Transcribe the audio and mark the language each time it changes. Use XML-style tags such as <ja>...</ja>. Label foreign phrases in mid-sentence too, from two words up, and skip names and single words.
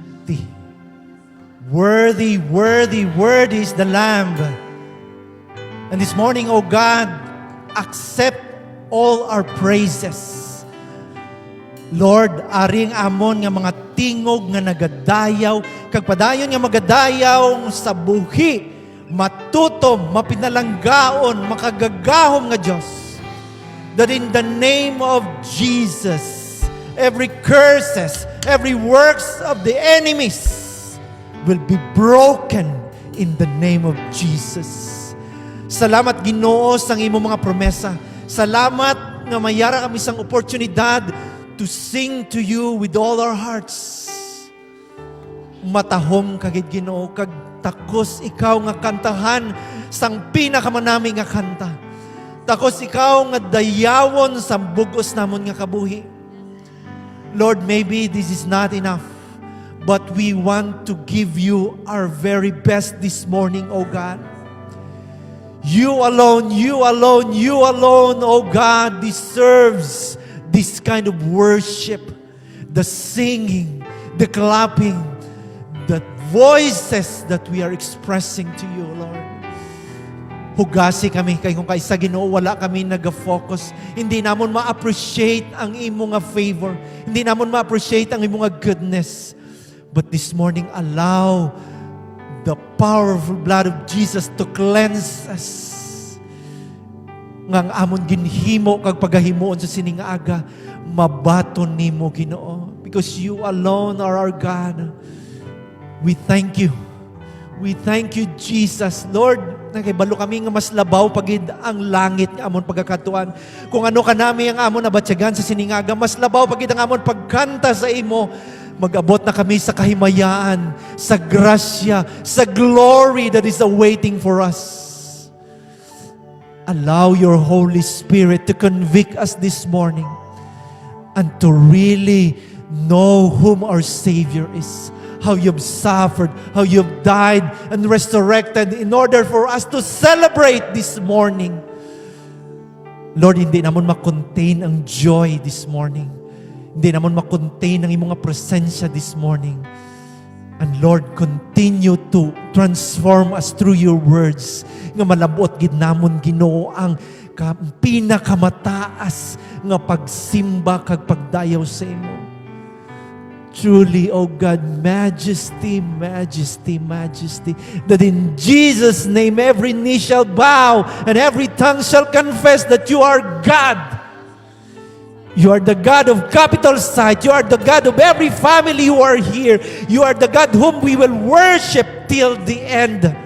<en>majesty. Worthy, worthy, worthy is the Lamb. And this morning, O God, accept all our praises. Lord,</en> <hil>aring amon nga mga tingog nga nagadayaw, kag padayon nga magadayaw sa buhi, matutom, mapinalanggaon, makagagahom nga Diyos.</hil> <en>That in the name of Jesus, every curses, every works of the enemies will be broken in the name of Jesus.</en> <hil>Salamat Ginoo sa imong mga promesa. Salamat nga mayara kami sang oportunidad</hil> <en>to sing to you with all our hearts.</en> <hil>Matahom kagid Ginoo, kag takos ikaw nga kantahan sang pinakamanami nga kanta. Takos ikaw nga dayawon sa bugos namon nga kabuhi.</hil> <en>Lord, maybe this is not enough, but we want to give you our very best this morning, O God. You alone, you alone, you alone, O God, deserves this kind of worship, the singing, the clapping, the voices that we are expressing to you, Lord.</en> <hil>Hugasi kami kay kung kaysa Ginoo wala kami nag-focus. Hindi namon ma-appreciate ang imong favor. Hindi namon ma-appreciate ang imong goodness.</hil> <en>But this morning, allow the powerful blood of Jesus to cleanse us.</en> <hil>Ngang amon ginhimo kag pagahimuon sa sining aga, mabaton nimo Ginoo.</hil> <en>Because you alone are our God. We thank you. We thank you, Jesus. Lord,</en> <hil>nakibalo kami nga mas labaw pagid ang langit nga amon pagkakatuan. Kung ano ka nami ang amon nabatsyagan sa siningaga, mas labaw pagid ang amon pagkanta sa imo. Mag-abot na kami sa kahimayaan, sa grasya, sa</hil> <en>glory that is awaiting for us. Allow your Holy Spirit to convict us this morning and to really know whom our Savior is. How you've suffered, how you've died and resurrected in order for us to celebrate this morning. Lord,</en> <hil>hindi namon ma-contain ang</hil> <en>joy this morning.</en> <hil>Hindi namon ma-contain ang imong presensya</hil> <en>this morning. And Lord, continue to transform us through your words.</en> <hil>Nga malabot gid namon Ginoo ang pinakamataas nga pagsimba kag pagdayaw sa imo.</hil> <en>Truly, O God, majesty, majesty, majesty, that in Jesus' name every knee shall bow and every tongue shall confess that you are God. You are the God of Capital Site. You are the God of every family who are here. You are the God whom we will worship till the end.</en>